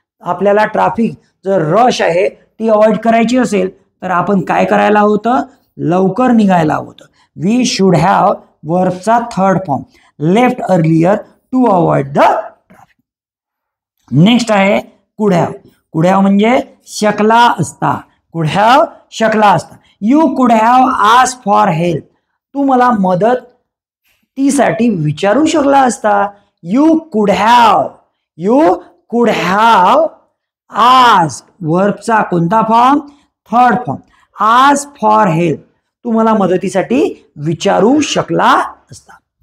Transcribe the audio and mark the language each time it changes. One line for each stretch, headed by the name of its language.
Marathi: आपल्याला ट्रॅफिक जर रश आहे ती अवॉइड करायची असेल तर आपण काय करायला होतं? लवकर निघायला होतं.
English: we should have
Marathi: वर्बचा third form.
English: Left earlier to avoid the traffic.
Marathi: Next आहे कुड हॅव. कुड हॅव म्हणजे शकला असता. कुड हॅव शकला असता.
English: You could have ask for help.
Marathi: तू मला मदतीसाठी विचारू शकला असता.
English: You could have. You could have ask.
Marathi: वर्बचा कोणता form? Third form.
English: Ask for help.
Marathi: तू मला मदतीसाठी विचारू शकला असता.